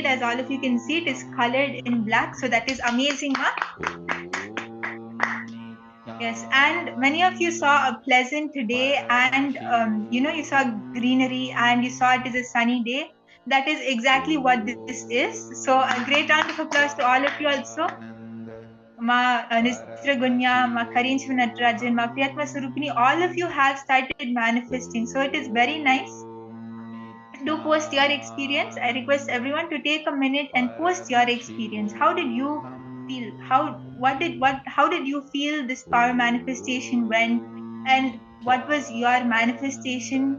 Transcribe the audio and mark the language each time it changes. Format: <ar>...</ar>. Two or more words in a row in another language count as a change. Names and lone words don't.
<en>As all of you can see, it is colored in black, so that is amazing, Ma. Yes, and many of you saw a pleasant day, and you saw greenery, and you saw it is a sunny day. That is exactly what this is. So a great round of applause to all of you also. Ma Nistra Gunya, Ma Karin Natarajan, Ma Priyatma Surupini, all of you have started manifesting. So it is very nice. Do post your experience. I request everyone to take a minute and post your experience. How did you feel? How did you feel this power manifestation went? And what was your manifestation?</en>